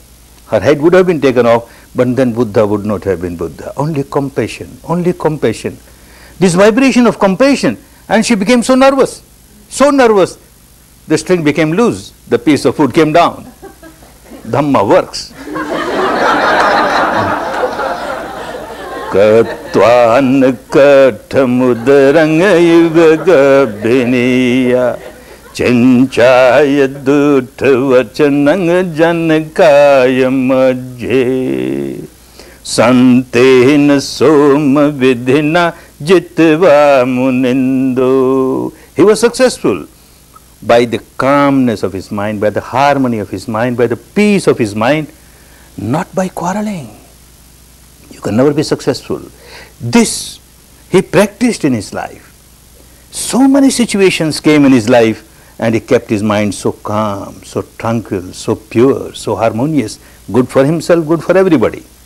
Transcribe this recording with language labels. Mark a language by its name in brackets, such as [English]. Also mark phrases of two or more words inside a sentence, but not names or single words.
[English] Her head would have been taken off, but then Buddha would not have been Buddha. Only compassion, only compassion. This vibration of compassion, and she became so nervous, the string became loose, the piece of wood came down. Dhamma works. [Pali] Katvan kathamudarang yugabhiniya Chenchaya dutta vachanang janakaya majje Santena soma vidhina jitva munindo. [English] He was successful by the calmness of his mind, by the harmony of his mind, by the peace of his mind, not by quarreling. You can never be successful. This he practiced in his life. So many situations came in his life, and he kept his mind so calm, so tranquil, so pure, so harmonious, good for himself, good for everybody.